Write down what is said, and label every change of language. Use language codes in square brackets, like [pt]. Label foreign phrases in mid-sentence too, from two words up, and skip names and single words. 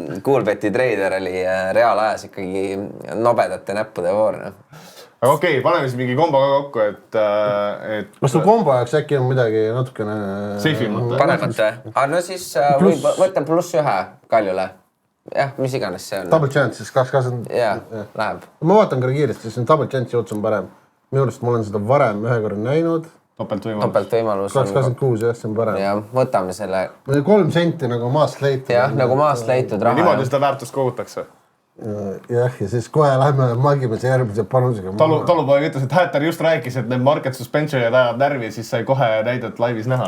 [et] Coolbeti treider oli reaalajas ikkagi nobedate näppude voor. Aga okei, paneme siis mingi kombo ka kokku, et... Kas sul kombo ajaks äkki on midagi natukene... Seifimata. Panemata. No siis võtan +1 Kaljule. Jah, mis iganes see on. [en] Double chance, [et] siis 2-20. Jah, läheb. Ma vaatan ka kiiresti, siis on [en] double chance [et] joots on parem. Minu arust ma olen seda varem ühe korra näinud. Topeltvõimalus. 2-26, jah, see on parem. Ja võtame selle... 3 senti nagu maast leitud. Jah, nagu maast leitud raha. Niimoodi seda väärtust kogutakse. Jah, ja siis kohe lähme magime see järgmise panusega. Talupoeg ütles, et Häter just rääkis, et need [en] market suspensionid [et] ajavad närvi, siis sai kohe näidet laivis näha.